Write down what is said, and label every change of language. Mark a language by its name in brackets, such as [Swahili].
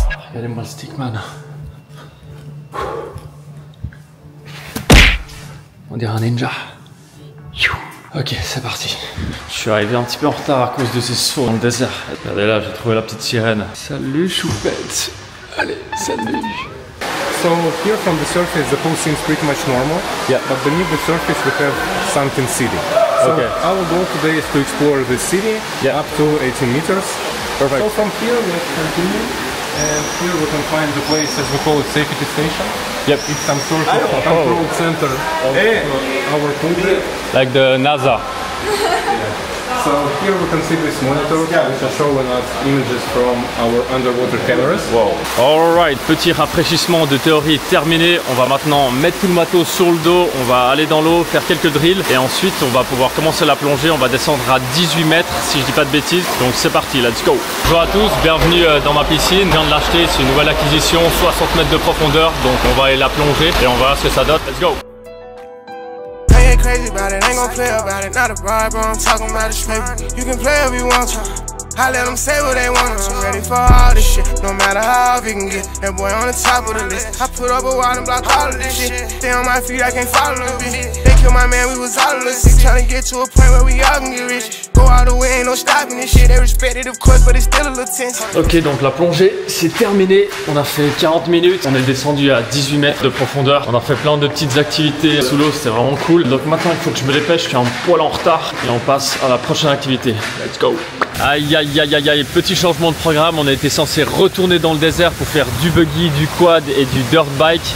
[French] Regardez-moi le stickman. On dirait un ninja. Ok, c'est parti. Je suis arrivé un petit peu en retard à cause de ces sauts dans le désert. Regardez là, j'ai trouvé la petite sirène. Salut choupette. Allez, salut. [English] So here from the surface the pool seems pretty much normal. Yeah. But beneath the surface we have sunken city. So Okay. our goal today is to explore the city up to 18 meters. Perfect. So from here let's continue. And here we can find the place, as we call it, safety station. Yep. It's some sort of control center of our pool deck. Like the NASA. So here we can see this monitor, which is showing us images from our underwater cameras. Wow. [French] Alright, petit rafraîchissement de théorie terminé. On va maintenant mettre tout le matos sur le dos. On va aller dans l'eau, faire quelques drills. Et ensuite, on va pouvoir commencer la plongée. On va descendre à 18 mètres, si je dis pas de bêtises. Donc c'est parti, [English] let's go. [French] Bonjour à tous, bienvenue dans ma piscine. Je viens de l'acheter, c'est une nouvelle acquisition, 60 mètres de profondeur. Donc on va aller la plonger et on verra ce que ça donne. [English] Let's go. Crazy about it, ain't gon' play about it. Not a bribe, bro. I'm talking about this paper. You can play if you want to. I let them say what they want. I'm ready for all this shit. No matter how we can get that boy on the top of the list. I put up a wall and block all of this shit. Stay on my feet, I can't follow the bitch. They killed my man, we was all of us sick. Tryna get to a point where we all can get rich. Go all the way, ain't no stopping this shit. They respect it, of course, but it's still a little tense. [French] Ok, donc la plongée c'est terminé. On a fait 40 minutes. On est descendu à 18 mètres de profondeur. On a fait plein de petites activités sous l'eau, c'était vraiment cool. Donc maintenant il faut que je me dépêche, je suis un poil en retard. Et on passe à la prochaine activité. [English] Let's go. [French] Aïe aïe aïe aïe aïe, petit changement de programme, on était censé retourner dans le désert pour faire du buggy, du quad et du dirt bike.